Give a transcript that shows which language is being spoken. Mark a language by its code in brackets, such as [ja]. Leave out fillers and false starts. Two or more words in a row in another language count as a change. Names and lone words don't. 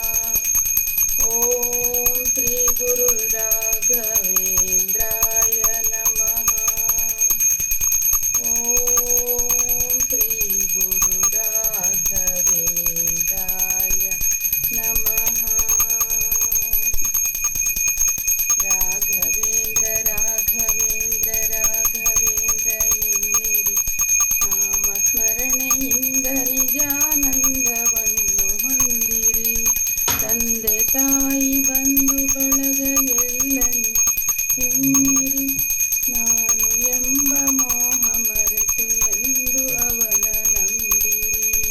[sa] ॐ श्री गुरु राघवेन्द्राय नमः। ॐ श्री गुरु राघवेन्द्राय नमः। [kn] ರಾಘವೇಂದ್ರ ರಾಘವೇಂದ್ರ ರಾಘವೇಂದ್ರ ಎನ್ನಿರಿ, ನಾಮಸ್ಮರಣೆಯಿಂದ ನಿಜಾನಂದವನ್ನು ಹೊಂದಿರಿ. ತಂದೆ ತಾಯಿ ಬಂಧು ಬಳಗ ಎಲ್ಲನಿ ಎನ್ನಿರಿ, ನಾನು ಎಂಬ ಮೋಹ ಮರೆತು ಎಂದು ಅವನ ನಂಬಿರಿ.